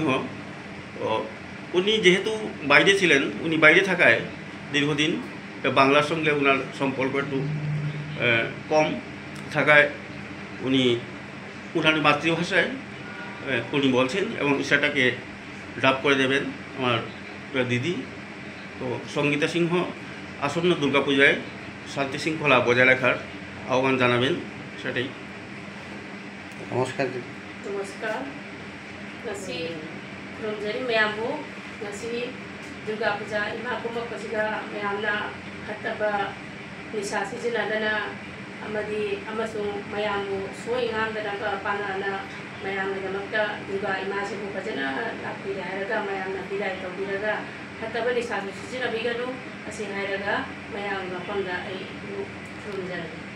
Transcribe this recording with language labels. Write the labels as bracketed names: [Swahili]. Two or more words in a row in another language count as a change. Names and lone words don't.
[Bangla] উনি যেহেতু বাইরে ছিলেন, উনি বাইরে থাকায় দীর্ঘদিন বাংলার সঙ্গে ওনার সম্পর্ক একটু কম থাকায় উনি ওনার মাতৃভাষায় উনি বলছেন এবং সেটাকে ডাব করে দেবেন আমার দিদি। তো সঙ্গীতা সিংহ আসন্ন দুর্গাপূজায় শান্তি শৃঙ্খলা বজায় রাখার আহ্বান জানাবেন, সেটাই। [Manipuri] नमस्कार नमस्कार ngasi khurumjari mayambu ngasi durga puja ima kumapasiga mayamna khattaba nisa sijinadana amadi amasung mayambu soingangdana panana mayamnadamakta durga ima sibu fajana lakpira hairaga mayamna bidai tawbiraga khattaba nisa sijinabiganu asi hairaga mayamna pamda ai khurumjari।